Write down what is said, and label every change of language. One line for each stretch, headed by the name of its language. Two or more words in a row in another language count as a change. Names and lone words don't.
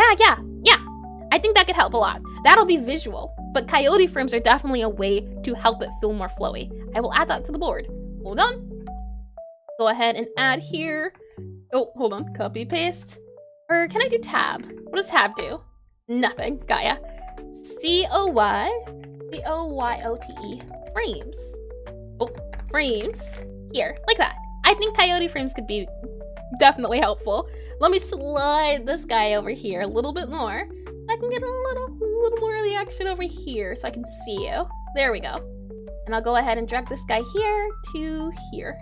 English: I think that could help a lot. That'll be visual, but coyote frames are definitely a way to help it feel more flowy. I will add that to the board. Hold on. Go ahead and add here. Oh, hold on. Copy, paste. Or can I do tab? What does tab do? Nothing. Gaia. C-O-Y-O-T-E. Frames. Oh, frames. Here, like that. I think coyote frames could be definitely helpful. Let me slide this guy over here a little bit more. I can get a little more of the action over here so I can see you. There we go. And I'll go ahead and drag this guy here to here.